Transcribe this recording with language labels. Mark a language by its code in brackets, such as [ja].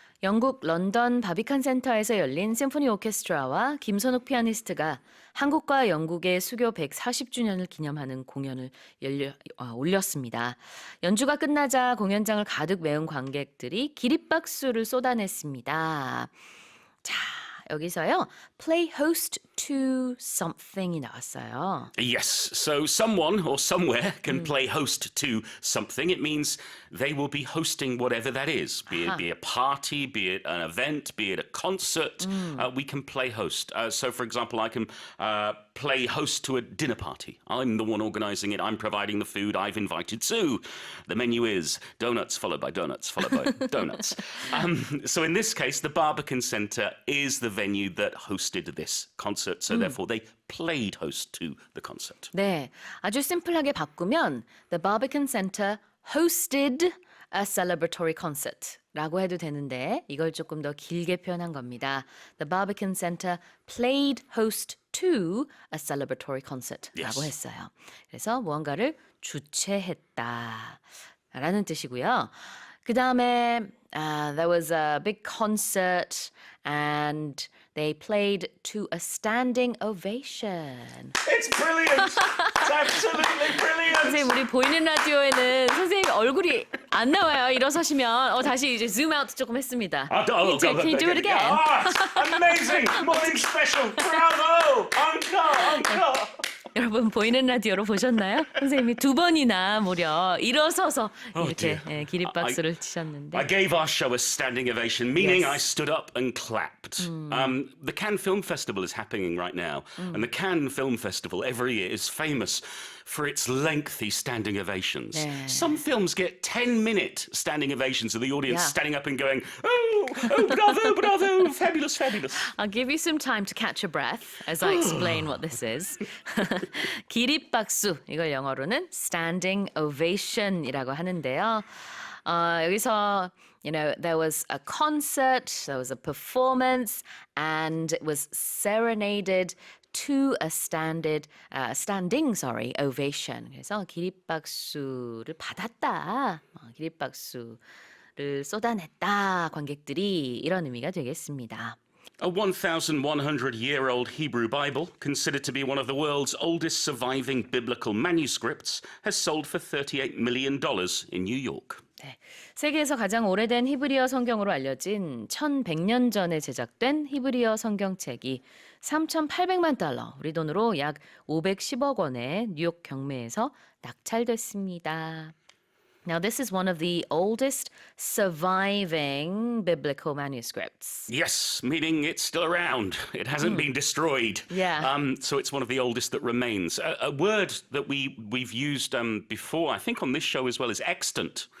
[ko] 영국 런던 바비칸 센터에서 열린 심포니 오케스트라와 김선욱 피아니스트가 한국과 영국의 수교 140주년을 기념하는 공연을 올렸습니다. 연주가 끝나자 공연장을 가득 메운 관객들이 기립박수를 쏟아냈습니다. 자, 여기서요. [en] play host to something [ko] 이 나왔어요. [en] Yes, so someone or somewhere can play host to something. It means they will be hosting whatever that is, be it be a party, be it an event, be it a concert. We can play host. So, for example, I can play host to a dinner party. I'm the one organising it. I'm providing the food. I've invited Sue. The menu is donuts followed by donuts followed by donuts. So in this case, the Barbican Centre is the venue that hosted this concert. So therefore, they played host to the concert. [ko] 네, 아주 심플하게 바꾸면 [en] The Barbican Centre hosted a celebratory concert [ko] 라고 해도 되는데 이걸 조금 더 길게 표현한 겁니다. [en] The Barbican Centre played host to a celebratory concert [ko] 라고 했어요. 그래서 무언가를 주최했다 라는 뜻이고요. 그 다음에 [en] there was a big concert and they played to a standing ovation. It's brilliant! It's absolutely brilliant! [ko] 선생님, 우리 보이는 라디오에는 선생님 얼굴이 안 나와요. 일어서시면 다시 이제 zoom out 조금 했습니다. [en] Can you do it again? Amazing! 모닝스페셜! Bravo! Encore! [ko] 여러분 보이는 라디오로 보셨나요? 선생님이 두 번이나 무려 일어서서 이렇게 기립박수를 치셨는데. [en] I gave our show a standing ovation, meaning Yes. I stood up and clapped. The Cannes Film Festival is happening right now, and the Cannes Film Festival every year is famous for its lengthy standing ovations. [ko] 네. [en] Some films get 10-minute standing ovations of the audience Yeah. standing up and going, oh, bravo, bravo, fabulous, fabulous. I'll give you some time to catch your breath as I explain what this is. [ko] 기립박수, 이걸 영어로는 standing ovation이라고 하는데요. 여기서 [en] there was a concert, there was a performance, and it was serenaded to a standing ovation. [ko] 그래서 기립박수를 받았다. 기립박수를 쏟아냈다. 관객들이 이런 의미가 되겠습니다. [en] A 1,100-year-old Hebrew Bible, considered to be one of the world's oldest surviving biblical manuscripts, has sold for $38 million in New York. [ko] 네, 세계에서 가장 오래된 히브리어 성경으로 알려진 1100년 전에 제작된 히브리어 성경책이 3,800만 달러, 우리 돈으로 약 510억 원에 뉴욕 경매에서 낙찰됐습니다. [en] Now, this is one of the oldest surviving biblical manuscripts. Yes, meaning it's still around. It hasn't been destroyed. Yeah. So it's one of the oldest that remains. A word that we've used before, I think on this show as well, is extant.